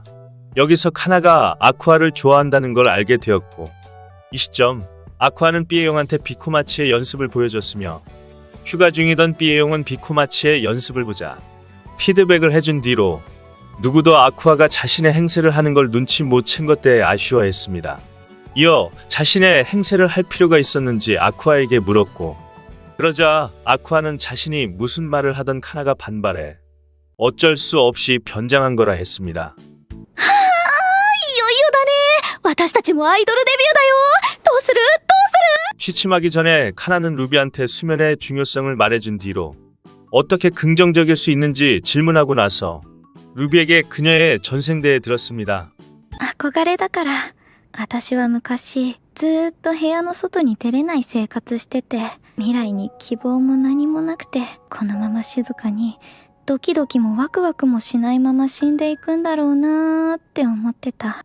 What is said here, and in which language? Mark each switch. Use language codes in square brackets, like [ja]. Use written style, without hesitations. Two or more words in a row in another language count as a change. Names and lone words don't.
[ko] 여기서 카나가 아쿠아를 좋아한다는 걸 알게 되었고 이 시점 아쿠아는 B의용한테 비코마치의 연습을 보여줬으며 휴가 중이던 B의용은 비코마치의 연습을 보자 피드백을 해준 뒤로 누구도 아쿠아가 자신의 행세를 하는 걸 눈치 못 챈 것 때에 아쉬워했습니다. 이어 자신의 행세를 할 필요가 있었는지 아쿠아에게 물었고 그러자 아쿠아는 자신이 무슨 말을 하던 카나가 반발해 어쩔 수 없이 변장한 거라 했습니다. [ja] いよいよだね私たちもアイドルデビューだよどうする [ko] 취침하기 전에 카나는 루비한테 수면의 중요성을 말해준 뒤로 어떻게 긍정적일 수 있는지 질문하고 나서 루비에게 그녀의 전생대에 들었습니다. [ja] 憧れだから私は昔ずーっと部屋の外に出れない生活してて未来に希望も何もなくてこのまま静かにドキドキもワクワクもしないまま死んでいくんだろうなーって思ってた。